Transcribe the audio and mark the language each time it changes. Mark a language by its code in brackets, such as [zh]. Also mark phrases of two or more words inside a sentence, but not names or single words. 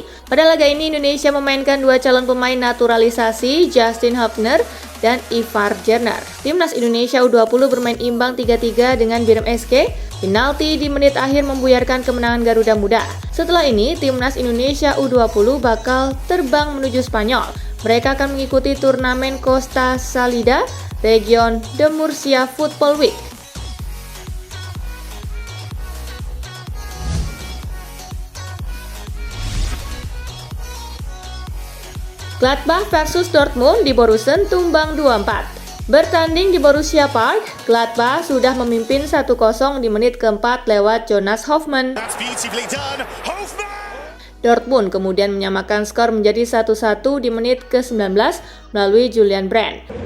[id] Pada laga ini Indonesia memainkan dua calon pemain naturalisasi, Justin Hubner dan Ivar Jerner. Timnas Indonesia U20 bermain imbang 3-3 dengan Birem SK. Penalti di menit akhir membuyarkan kemenangan Garuda Muda. Setelah ini, Timnas Indonesia U20 bakal terbang menuju Spanyol. Mereka akan mengikuti turnamen Costa Salida, Region de Murcia Football Week. Gladbach versus Dortmund di Borussen tumbang 2-4. Bertanding di Borussia Park, Gladbach sudah memimpin 1-0 di menit keempat lewat Jonas Hofmann. Dortmund kemudian menyamakan skor menjadi 1-1 di menit ke-19 melalui Julian Brandt.